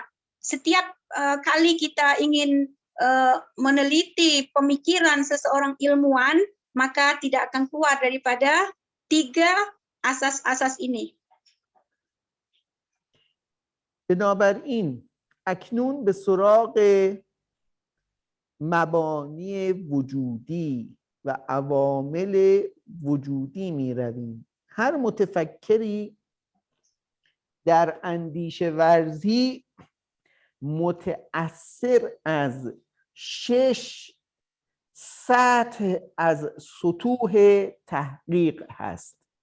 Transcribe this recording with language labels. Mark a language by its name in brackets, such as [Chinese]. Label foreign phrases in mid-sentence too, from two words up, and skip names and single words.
[Indonesian] Setiap kali kita ingin meneliti pemikiran seseorang ilmuwan, maka tidak akan keluar daripada 3 asas-asas ini. [Persian] بنابراین اکنون به سراغ مبانی وجودی و عوامل وجودی می رویم. هر متفکری در اندیشه ورزی متأثر از 6 سطح از سطوح تحقیق هست.